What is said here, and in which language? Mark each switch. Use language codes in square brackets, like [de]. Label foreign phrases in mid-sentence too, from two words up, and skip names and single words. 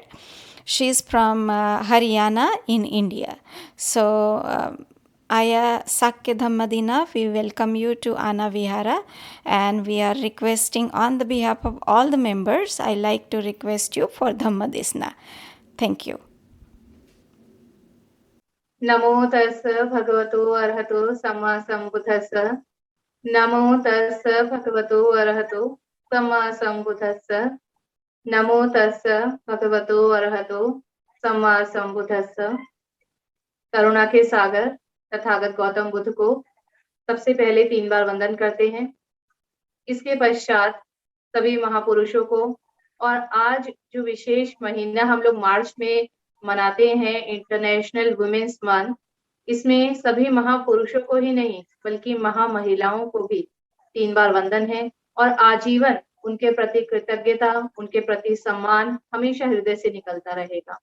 [en] She is from Haryana in India. So, Aya Sakya Dhammadina, we welcome you to Ana Vihara, and we are requesting on the behalf of all the members, I like to request you for Dhammadesna. Thank you. [pi] नमो तस् भगवतो अरहतो सम्मा सम्बुद्धस्स नमो तस् भगवतो अरहतो सम्मा सम्बुद्धस्स नमो तस् भगवतो अरहतो सम्मा सम्बुद्धस्स। [hi] करुणा के सागर तथागत गौतम बुद्ध को सबसे पहले 3 बार वंदन करते हैं। इसके पश्चात सभी महापुरुषों को, और आज जो विशेष महीना हम लोग मार्च में मनाते हैं, [en] International Women's Month, [hi] इसमें सभी महापुरुषों को ही नहीं बल्कि महामहिलाओं को भी 3 बार वंदन है और आजीवन उनके प्रति कृतज्ञता, उनके प्रति सम्मान हमेशा हृदय से निकलता रहेगा।